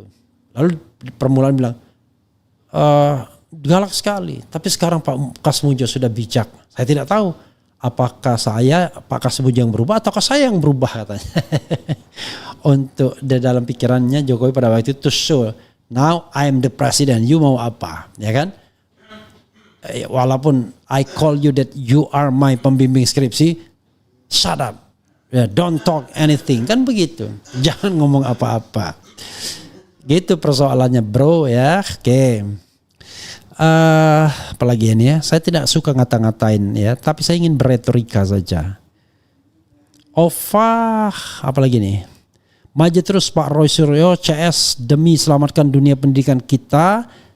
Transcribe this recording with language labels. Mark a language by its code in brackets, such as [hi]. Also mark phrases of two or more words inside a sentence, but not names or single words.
[id] Lalu permulaan bilang, galak sekali. Tapi sekarang Pak Kasmujo sudah bijak. Saya tidak tahu apakah Pak Kasmujo yang berubah ataukah saya yang berubah katanya. Untuk dalam pikirannya Jokowi pada waktu itu [en] to show, now I am the president, you [id] mau apa, ya kan? [en] Walaupun I call you that you are my [id] pembimbing skripsi, [en] shut up, don't talk anything, [id] kan begitu. Jangan ngomong apa-apa. Gitu persoalannya bro ya. Oke. Apalagi ini ya, saya tidak suka ngata-ngatain ya, tapi saya ingin berretorika saja. Apalagi nih, maju terus Pak Roy Suryo CS demi selamatkan dunia pendidikan kita.